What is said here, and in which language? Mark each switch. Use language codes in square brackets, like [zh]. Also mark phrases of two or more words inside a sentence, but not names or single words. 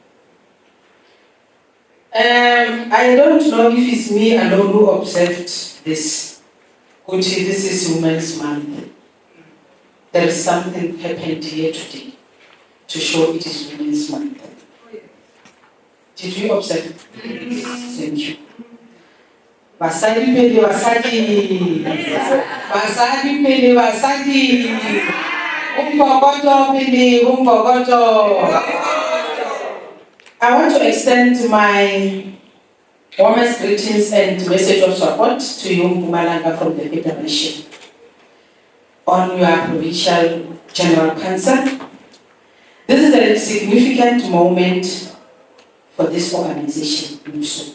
[en] I don't know if it's me alone who observed this. Gucci, this is Women's Month. There is something happened here today to show it is Women's Month. Did you observe? Thank you. [st] Basadi pele basadi. Basadi pele basadi. Umpokoto pele umpokoto. [en] I want to extend my warmest greetings and message of support to you, Mpumalanga, from the Federation on your Provincial General Council. This is a significant moment for this organization also.